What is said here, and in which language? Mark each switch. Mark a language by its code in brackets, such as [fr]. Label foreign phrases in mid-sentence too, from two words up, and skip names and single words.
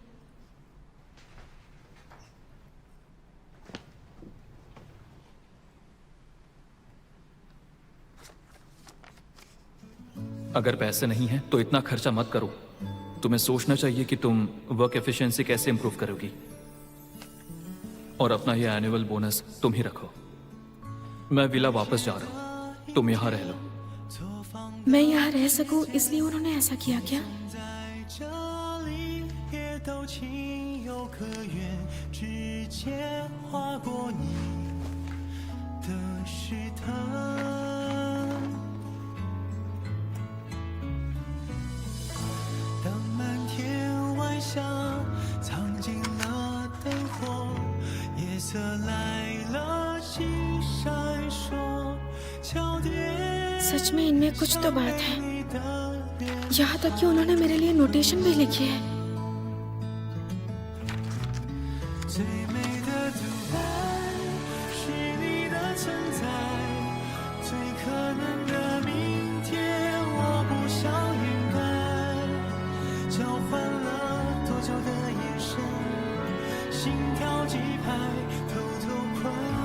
[hi] अगर पैसे नहीं हैं तो इतना खर्चा मत करो। तुम्हें सोचना चाहिए कि तुम [en] work efficiency [hi] कैसे इंप्रूव करोगी। और अपना ये [en] annual bonus [hi] तुम ही रखो। मैं विला वापस जा रहा हूं, तुम यहां रह लो। मैं यहाँ रह सकूं इसलिए उन्होंने ऐसा किया क्या? [zh] 这里也都情有可原，指尖划过你的试探。当满天晚霞藏进了灯火，夜色来了，心闪烁，桥叠。 [hi] सच में इनमें कुछ तो बात है। यहाँ तक कि उन्होंने मेरे लिए नोटेशन भी लिखी है। [zh] 最美的独白是你的存在，最可能的明天我不想掩盖，交换了多久的眼神，心跳几拍，偷偷快。